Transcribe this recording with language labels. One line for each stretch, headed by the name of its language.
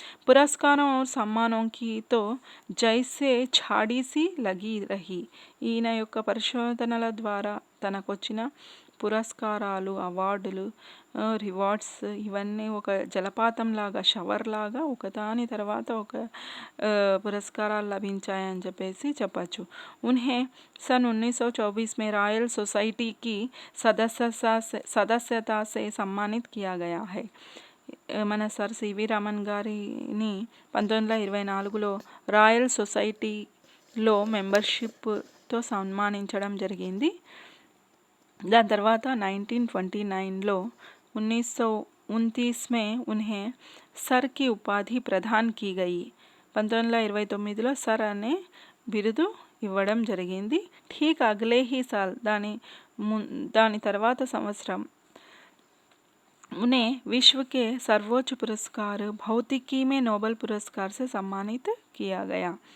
Hindi: పురస్కారం और सम्मानों की तो जैसे झाड़ी सी लगी रही.
Telugu: ఈయన యొక్క పరిశోధనల ద్వారా తనకొచ్చిన పురస్కారాలు, అవార్డులు, రివార్డ్స్ ఇవన్నీ ఒక జలపాతంలాగా, షవర్ లాగా ఒకదాని తర్వాత ఒక పురస్కారాలు లభించాయని చెప్పచ్చు.
Hindi: उन्हें सन 1924 में रॉयल सोसाइटी की सदस्यता से सम्मानित किया गया है.
Telugu: మన సర్ సివి రామన్ గారిని 1924లో రాయల్ సొసైటీలో మెంబర్షిప్తో సన్మానించడం జరిగింది. దాని తర్వాత 1929లో
Hindi: 1929 में उन्हें सर की उपाधि प्रदान की गई.
Telugu: 1929లో సర్ అనే బిరుదు ఇవ్వడం జరిగింది.
Hindi: ठीक अगले ही साल
Telugu: దాని తర్వాత సంవత్సరం
Hindi: उन्हें विश्व के सर्वोच्च पुरस्कार भौतिकी में नोबेल पुरस्कार से सम्मानित किया गया.